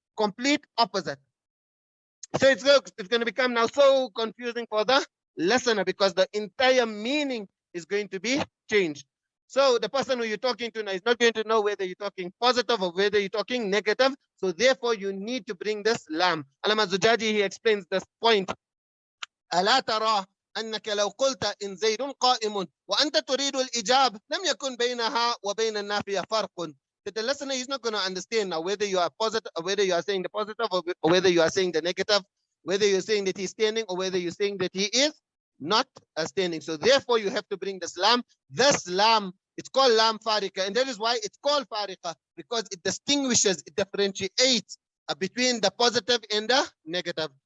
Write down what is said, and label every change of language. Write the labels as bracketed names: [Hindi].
[English] Complete opposite. So it's going to become now so confusing for the listener, because the entire meaning is going to be changed. So the person who you're talking to now is not going to know whether you're talking positive or whether you're talking negative. So therefore, you need to bring this lam. Allama Zujaji, he explains this point. [Arabic] ألا ترى أنك لو قلت إن زيد قائم وأنت تريد الإجاب لم يكن بينها وبين النافية فرق. [English] That the listener is not going to understand now whether you are positive, or whether you are saying the positive, or whether you are saying the negative, whether you're saying that he's standing or whether you're saying that he is not standing. So therefore, you have to bring this lam. This lam, it's called lam farika, and that is why it's called farika, because it distinguishes, it differentiates between the positive and the negative.